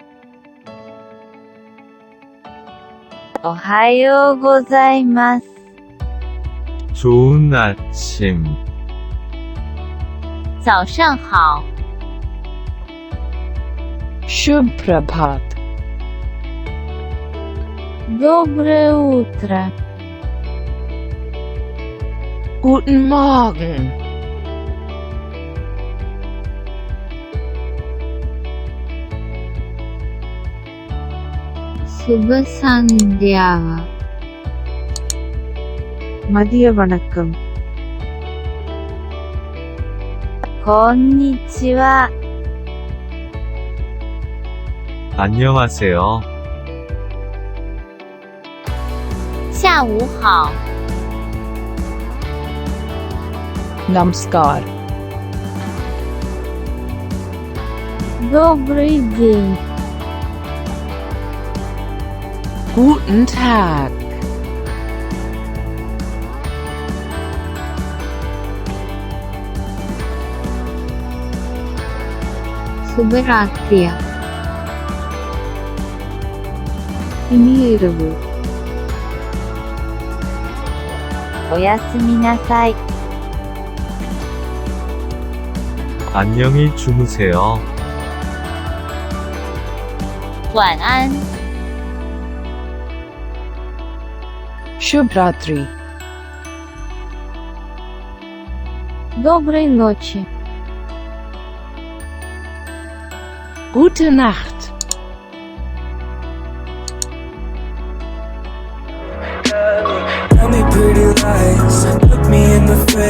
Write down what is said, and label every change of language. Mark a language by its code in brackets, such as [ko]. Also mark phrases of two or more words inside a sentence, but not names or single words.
[ja] おはようございます。 [ko] 좋은 아침. [zh] 早上好。 [hi] शुभ प्रभात. [ru] Доброе утро. [de] Guten Morgen. [ta] சுப சந்தியா. மதிய வணக்கம். [ja] こんにちは。 [ko] 안녕하세요. [zh] 下午好。 [hi] Namaskar. [ru] Добрый день. [de] Guten Tag. [ta] சுபராத்திரியா. இனிய இரவு. [ja] おやすみなさい。 [ko] 안녕히 주무세요. [zh] 晚安。 [hi] शुभ रात्रि. [ru] Доброй ночи. [de] Gute Nacht. [en] Tell me pretty lies, look me in the face.